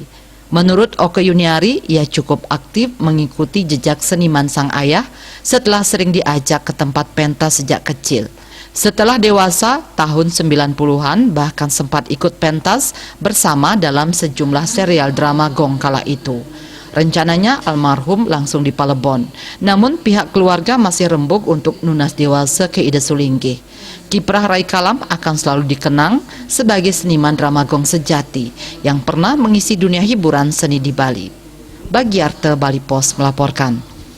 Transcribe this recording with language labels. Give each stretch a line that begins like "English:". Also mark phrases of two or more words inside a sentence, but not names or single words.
Indonesian: Menurut Oke Yuniari, ia cukup aktif mengikuti jejak seniman sang ayah setelah sering diajak ke tempat pentas sejak kecil. Setelah dewasa, tahun 90-an bahkan sempat ikut pentas bersama dalam sejumlah serial drama gong kala itu. Rencananya almarhum langsung di Palebon, namun pihak keluarga masih rembuk untuk
Balinese: nunas dewasa
Indonesian: ke Ida Sulinggi. Kiprah Rai Kalam akan selalu dikenang sebagai seniman drama gong sejati yang pernah mengisi dunia hiburan seni di Bali. Bagiarte Bali Pos melaporkan.